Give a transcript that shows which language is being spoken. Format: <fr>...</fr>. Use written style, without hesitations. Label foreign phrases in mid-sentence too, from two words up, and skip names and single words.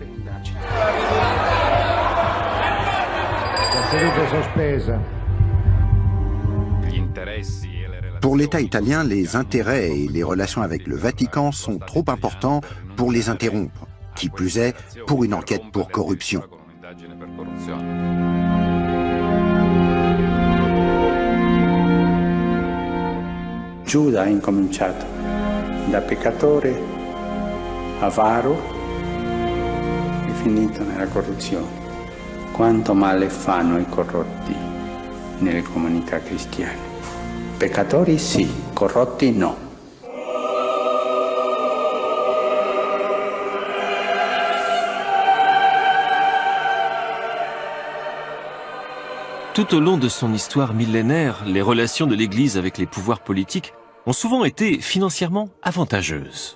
<fr>Pour l'État italien, les intérêts et les relations avec le Vatican sont trop importants pour les interrompre. Qui plus est, pour une enquête pour corruption.</fr> <it>Giuda ha incominciato da peccatore avaro e finito nella corruzione. Quanto male fanno i corrotti nelle comunità cristiane. Peccatori sì, corrotti no.</it> <fr>Tout au long de son histoire millénaire, les relations de l'Église avec les pouvoirs politiques ont souvent été financièrement avantageuses.</fr>